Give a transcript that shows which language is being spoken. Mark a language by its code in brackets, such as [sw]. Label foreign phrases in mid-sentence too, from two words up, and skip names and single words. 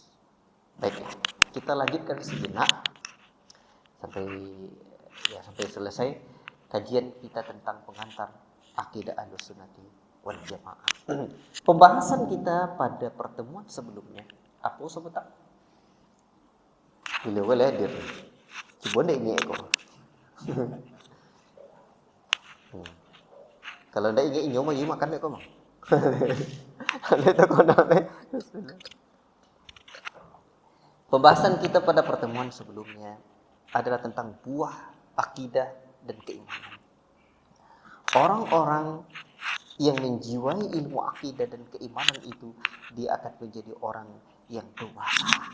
[id] Baiklah, kita lanjutkan sejenak sampai selesai kajian kita tentang pengantar akidah [ar] أهل السنة والجماعة. [id] Pembahasan kita pada pertemuan sebelumnya apa sebentar? Bila boleh hadir. [min] Cuba ndak ingat kok. Kalau ndak ingat inyo mah makan dek kok mah. Ada tak kau nak. [id] Pembahasan kita pada pertemuan sebelumnya adalah tentang buah akidah dan keimanan. Orang-orang yang menjiwai ilmu akidah dan keimanan itu, dia akan menjadi orang yang dewasa.